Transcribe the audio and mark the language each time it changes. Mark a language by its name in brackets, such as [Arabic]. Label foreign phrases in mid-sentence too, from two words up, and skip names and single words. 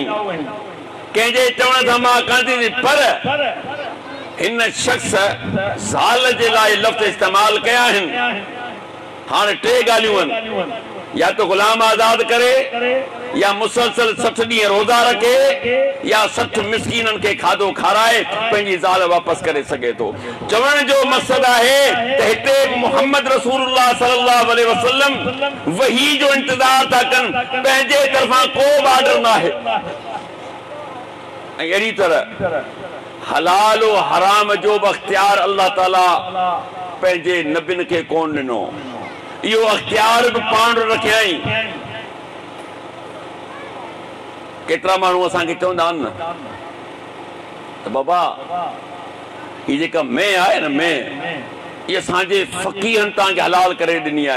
[Sindhi] कंहिंजे चवण सां मां कंदी, पर हिन शख़्स ज़ाल जे लाइ लफ़्ज़ इस्तेमाल कया आहिनि। हाणे टे ॻाल्हियूं आहिनि, या तो ग़ुलाम आज़ाद करे या मुसलसल 60 ॾींहं रोज़ा रखे या 60 मिस्कीननि खे खाधो खाराए पंहिंजी ज़ाल वापसि करे सघे थो। चवण जो मक़सदु आहे त हिते [Arabic] محمد رسول الله صلى الله عليه وسلم [Sindhi] वही जो इंतज़ार था कनि, पंहिंजे तरफ़ां को बि ऑर्डर न आहे। ऐं अहिड़ी तरह हलाल और हराम जो बि अख़्तियार [Arabic] الله تعالى [Sindhi] पंहिंजे नबियुनि खे कोन ॾिनो, इहो अख़्तियार बि पाण रखियईं। केतिरा माण्हू असांखे चवंदा आहिनि न त बाबा हीअ जेका मैं आहे न मैं इहा असांजे फ़क़ीहनि तव्हांखे हलाल करे ॾिनी आहे।